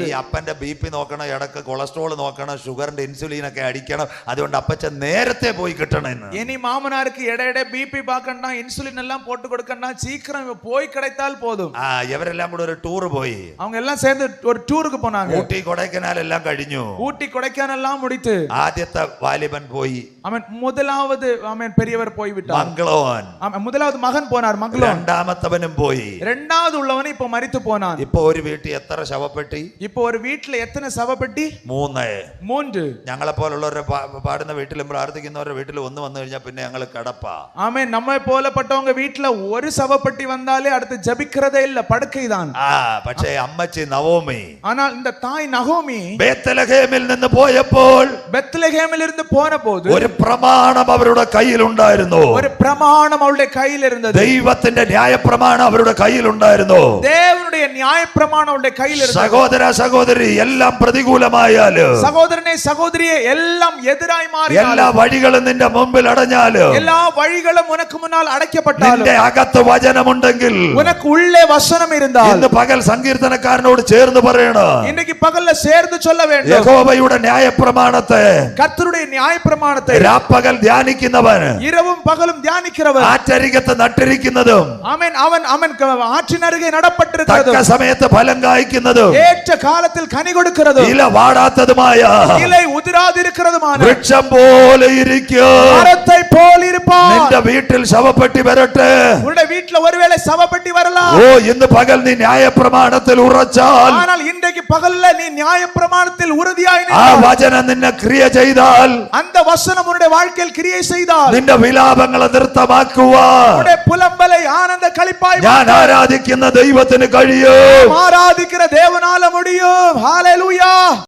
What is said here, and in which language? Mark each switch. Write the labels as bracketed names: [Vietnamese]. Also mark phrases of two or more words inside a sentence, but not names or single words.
[Malayalam] ഈ അപ്പന്റെ BP നോക്കണം, ഇടക്ക് കൊളസ്ട്രോൾ നോക്കണം, ഷുഗറിന്റെ ഇൻസുലിൻ ഒക്കെ അടിക്കണം. അതുകൊണ്ട് അപ്പച്ചൻ നേരത്തെ പോയി കിട്ടണം. [Tamil] இனி மாமனாருக்கு இடையிட BP பார்க்கணும், இன்சுலின் எல்லாம் போட்டு கொடுக்கணும், சீக்கிரம் போய் கிடைத்தால் போதும். [Malayalam] ഇവരെല്ലാം കൂടെ ഒരു ടൂർ പോയി. [Tamil] அவங்க எல்லாம் சேர்ந்து ஒரு டூருக்கு போனாங்க. [Malayalam] ഊട്ടി കൊടൈക്കനാൽ എല്ലാം കഴിഞ്ഞു. [Tamil] ஊட்டி கொடைக்கானல் எல்லாம் முடித்து [Malayalam] ആദ്യത്തെ വാലിബൻ പോയി. [Tamil] அவன் முதலாவது அவன் பெரியவர் போய் விட்டார். [Malayalam] മംഗ്ലോൻ. [Tamil] முதலாவது மகன் போனார். மங்களோன். [Malayalam] രണ്ടാമത്തവനും പോയി. [Tamil] இரண்டாவது உள்ளவன் இப்ப மரித்து போனான். [Malayalam] ഇപ്പൊ ഒരു വീട്ടിൽ എത്ര ശവപ്പെട്ടി? [Tamil] இப்போ ஒரு வீட்ல எத்தனை சவப்பெட்டி? [Malayalam] 3. [Tamil] 3. [Malayalam] ഞങ്ങളെ പോലുള്ളവരെ പാടുന്ന വീട്ടിലും പ്രാർത്ഥിക്കുന്നവരുടെ വീട്ടിൽ ഒന്ന് വന്നു കഴിഞ്ഞാൽ പിന്നെ ഞങ്ങൾ കിടപ്പാ. [Tamil] ஆமென். நம்மை போலப்பட்டவங்க வீட்ல ஒரு சவப்பெட்டி வந்தாலே அடுத்து ஜெபிக்கிறதே இல்ல, படுக்கைதான். [Malayalam] പക്ഷേ അമ്മച്ചി നവോമി, [Tamil] ஆனால் இந்த தாய் நகோமி [Malayalam] ബേത്ലഹേമിൽ നിന്ന് പോയപ്പോൾ [Tamil] பெத்லகேமில் இருந்து போன போது [Malayalam] ഒരു പ്രമാണം അവരുടെ കയ്യിലുണ്ടായിരുന്നു. [Tamil] ஒரு பிரமாணம் அவளுடைய கையில் இருந்தது. [Malayalam] ദൈവത്തിന്റെ ന്യായപ്രമാണം അവരുടെ കയ്യിലുണ്ടായിരുന്നു. [Tamil] தேவனுடைய நியாயப்பிரமாணம் அவளுடைய கையில் இருந்தது. [Malayalam] സഹോദര സഹോദരി, എല്ലാം പ്രതികൂലമായാലും, [Tamil] சகோதரனே சகோதரியே, எல்லாம் எதிராய் மாறினாலும், [Malayalam] എല്ലാ വഴികളും നിന്റെ മുമ്പിൽ അടഞ്ഞാലും, [Tamil] எல்லா வழிகளும் உனக்கு முன்னால் அடைக்கப்பட்டாலும், [Malayalam] നിന്റെ അകത്ത് വചനമുണ്ടെങ്കിൽ, [Tamil] உனக்கு உள்ளே வசனம் இருந்தால், [Malayalam] ഇന്ന് പകൽ സങ്കീർത്തനക്കാരനോട് ചേർന്ന് പറയണം, [Tamil] இன்னைக்கு பகல்ல சேர்ந்து சொல்ல வேண்டும். [Malayalam] യഹോവയുടെ ന്യായപ്രമാണത്തെ [Tamil] கர்த்தருடைய நியாயப்பிரமாணத்தை [Malayalam] രാപ്പകൽ ധ്യാനിക്കുന്നവൻ, [Tamil] இரவும் பகலும் தியானிக்கிறவன், [Malayalam] ആറ്റരികത്ത് നട്ടിരിക്കുന്നതും, [Tamil] அவன் அவன் அவன் ஆற்றின் அருகே நடப்பட்டிருக்கிறதும், [Malayalam] തക്ക സമയത്ത് ഫലം കായ്ക്കുന്നതും, [Tamil] ஏற்ற காலத்தில் கனி கொடுக்கிறதும், [Malayalam] ഇല വാടാത്തതുമായ [Tamil] இலை உதிராதிருக்கிறதுமான [Malayalam] വൃക്ഷം പോലെ ഇരിക്കും. [Tamil] மரத்தை போல் இருப்பான். [Malayalam] നിന്റെ വീട്ടിൽ ശവപ്പെട്ടി വരട്ടെ. [Tamil] உன்னுடைய வீட்ல ஒருவேளை சவப்பெட்டி வரலாம். [Malayalam] ഇന്ന് പകൽ നീ ന്യായപ്രമാണത്തിൽ ഉറച്ചാൽ, [Tamil] ஆனால் இன்றைக்கு பகல்ல நீ நியாயப்பிரமாணத்தில் உறுதியாய் ആ நின்றால், [Malayalam] വചനം നിന്നെ ക്രിയ ചെയ്താൽ, [Tamil] அந்த வசனம் உன்னுடைய வாழ்க்கையில் கிரியை செய்தால், [Malayalam] നിന്റെ വിലാപങ്ങളെ നൃത്തമാക്കുവാൻ [Tamil] உன்னுடைய புலம்பலை ஆனந்த களிப்பாய் [Malayalam] ഞാൻ ആരാധിക്കുന്ന ദൈവത്തിന് കഴിയും. [Tamil] ஆராதிக்கிற தேவனால முடியும். ஹalleluya.